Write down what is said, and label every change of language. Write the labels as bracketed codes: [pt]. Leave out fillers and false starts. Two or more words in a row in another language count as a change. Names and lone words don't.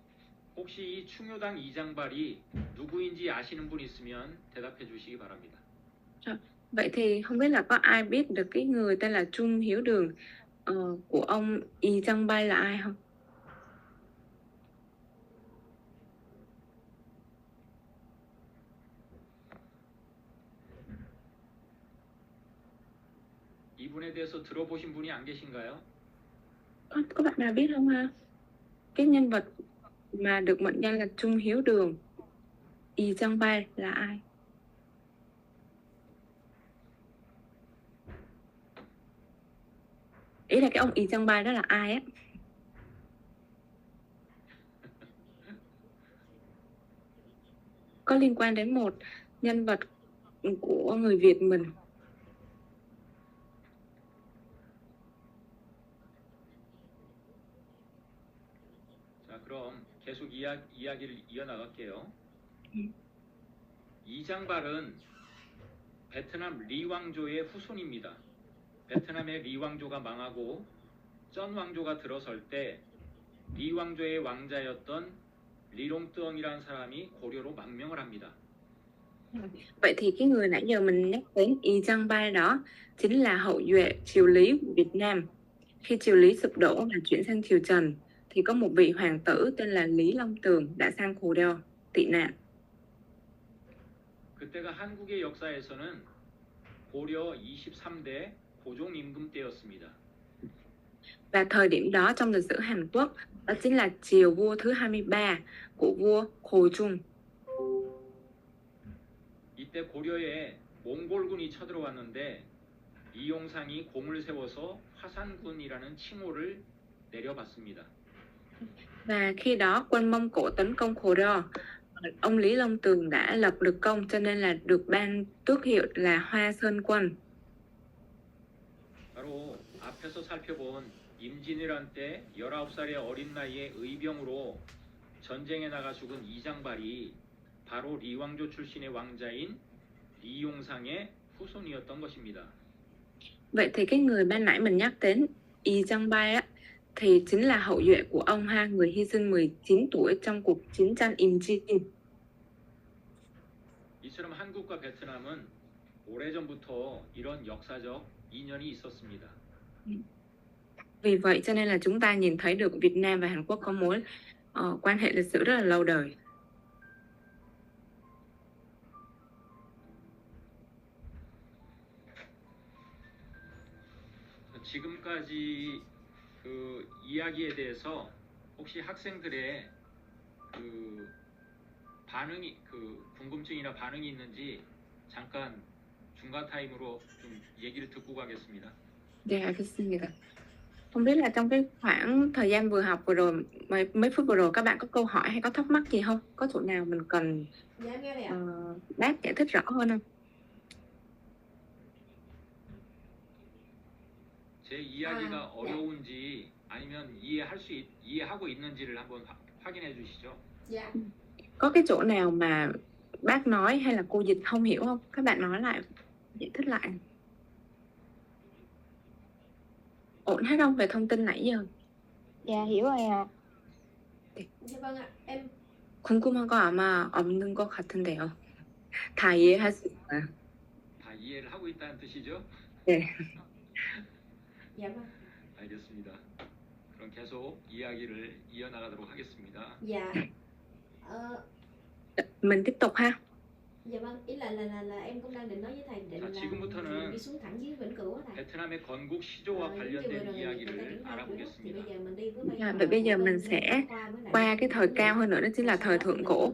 [ko] 혹시 이 충효당 이장발이 누구인지 아시는 분 있으면 대답해 주시기 바랍니다. [vi] Vậy thì không biết là có ai biết được cái người tên là Trung Hiếu Đường của ông Y Chang Bay là ai không? [ko] 이분에 대해서 들어보신 분이 안 계신가요? [vi] Có bạn nào biết không ha? Cái nhân vật mà được mệnh danh là Trung Hiếu Đường, Y Chang Bay là ai? Ý là cái ông Y Chang Bay đó là ai á? Có liên quan đến một nhân vật của người Việt mình. [ko] 자, 그럼 계속 이야기를 이어나갈게요. 음. 이장발은 베트남 리 왕조의 후손입니다. 베트남의 리 왕조가 망하고 쩐 왕조가 들어설 때 리 왕조의 왕자였던 리롱뜨엉이라는 사람이 고려로 망명을 합니다. [vi] Vậy thì cái người nãy giờ mình nhắc đến Y Chang Bay đó chính là hậu duệ triều Lý của Việt Nam. Khi triều Lý sụp đổ và chuyển sang triều Trần thì có một vị hoàng tử tên là Lý Long Tường đã sang Goryeo tị nạn. [ko] 그때가 한국의 역사에서는 고려 23대 고종 임금 때였습니다. [vi] Và thời điểm đó trong lịch sử Hàn Quốc đó chính là triều vua thứ 23 của vua Hồ Trung. [ko] 이때 고려에 몽골군이 쳐들어왔는데 이용상이 공을 세워서 화산군이라는 칭호를 내려받습니다. [vi] Và khi đó quân Mông Cổ tấn công Goryeo, ông Lý Long Tường đã lập được công cho nên là được ban tước hiệu là Hoa Sơn Quân. [ko] 바로 앞에서 살펴본 임진왜란 때 19살의 어린 나이에 의병으로 전쟁에 나가 죽은 이장발이 바로 리왕조 출신의 왕자인 리용상의 후손이었던 것입니다. [vi] Vậy thì cái người ban nãy mình nhắc đến Y Chang Bay á thì chính là hậu duệ của ông ha, người hy sinh 19 tuổi trong cuộc chiến tranh Imjin. [ko] 이처럼 한국과 베트남은 오래전부터 이런 역사적 인연이 있었습니다. [vi] Vì vậy cho nên là chúng ta nhìn thấy được Việt Nam và Hàn Quốc có mối quan hệ lịch sử rất là lâu đời. [ko] 지금까지 그 이야기에 대해서 혹시 학생들의 그 반응이 그 궁금증이나 반응이 있는지 잠깐 중간 타임으로 좀 얘기를 듣고 가겠습니다. [vi] Dạ, xin chào. Không biết là trong cái khoảng thời gian vừa học vừa rồi, mấy phút vừa rồi các bạn có câu hỏi hay có thắc mắc gì không? Có chỗ nào mình cần Dạ em nghe đây ạ. bác giải thích rõ hơn không? [ko] 제 이야기가 어려운지 아니면 이해하고 있는지를 한번 확인해 주시죠. [vi] Dạ. Có cái chỗ nào mà bác nói hay là cô dịch không hiểu không? Các bạn nói lại, giải thích lại. Ổn hết không về thông tin nãy giờ? Dạ hiểu rồi ạ. Dạ vâng ạ. Em [ko] 궁금한 거 아마 없는 것 같은데요. 다 이해할 수 있어요. 다 이해를 하고 있다는 뜻이죠? 네. [vi] dạ vâng. [ko] 알겠습니다. 그럼 계속 이야기를 이어나가도록 하겠습니다. [vi] Dạ. Mình tiếp tục ha. Dạ vâng, ý là em cũng đang định nói với thầy định [ko] 자, [vi] là [ko] 지금부터는 [vi] đi xuống thẳng dưới Vĩnh Cửu á thầy. [ko] 베트남의 건국 시조와 [vi] Giống như vừa [ko] 관련된 [vi] rồi người ta [ko] 이야기를 [vi] triển khai trước thì bây [ko] 알아보겠습니다. [vi] giờ mình đi với Vậy bây giờ mình sẽ qua cái thời cao hơn nữa, đó chính là thời thượng cổ.